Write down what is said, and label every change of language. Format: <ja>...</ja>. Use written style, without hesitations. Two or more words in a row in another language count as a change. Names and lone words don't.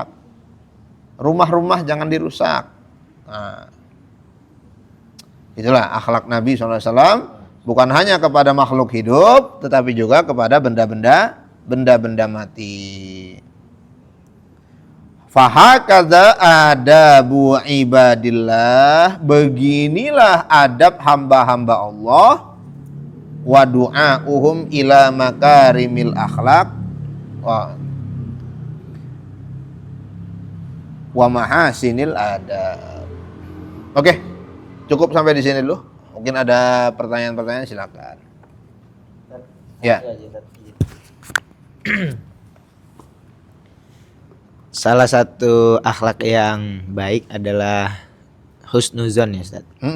<id>Rumah-rumah jangan dirusak. Nah, itulah akhlak Nabi SAW, bukan hanya kepada makhluk hidup, tetapi juga kepada benda-benda mati.</id> <ar>فهكذا آداب عباد الله,</ar> <id>beginilah adab hamba-hamba Allah,</id> <ar>ودعاؤهم إلى مكارم الأخلاق ومحاسن الآداب.</ar> <id>Oke, cukup sampai di sini dulu. Mungkin ada pertanyaan-pertanyaan, silakan. Ya. Salah satu akhlak yang baik adalah husnuzon ya Ustaz.</id>